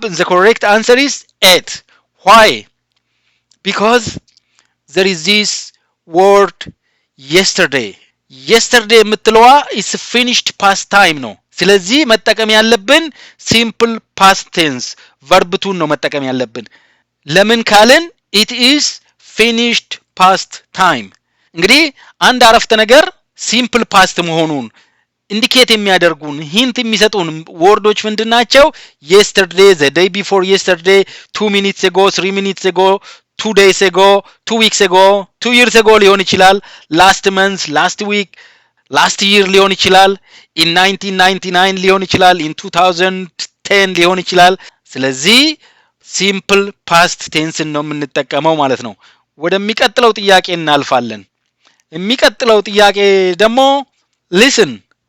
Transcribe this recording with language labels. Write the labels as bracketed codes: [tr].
[en] The correct answer is ate. Why? Because there is this word yesterday. [am] yesterday የምትለዋ [en] is finished past time [am] ነው። ስለዚህ መጠቀም ያለብን [en] simple past tense verb to [am] ነው መጠቀም ያለብን። ለምን ካልን [en] it is finished past time። [am] እንግዲህ አንድ አረፍተ ነገር simple past መሆኑን ኢንዲኬት የሚያደርጉን ሂንት የሚሰጡን ወርዶች ምንድናቸው? [en] yesterday, the day before yesterday, 2 minutes ago, 3 minutes ago, 2 days ago, 2 weeks ago, 2 years ago [am] ሊሆን ይችላል። [en] last month, last week, last year ሊሆን ይችላል። in 1999 ሊሆን ይችላል። in 2010 ሊሆን ይችላል። ስለዚህ simple past tense ነው የምንጠቀመው ማለት ነው። [am] ወደሚቀጥለው ጥያቄ እናልፋለን። የሚቀጥለው ጥያቄ ደግሞ [en] listen.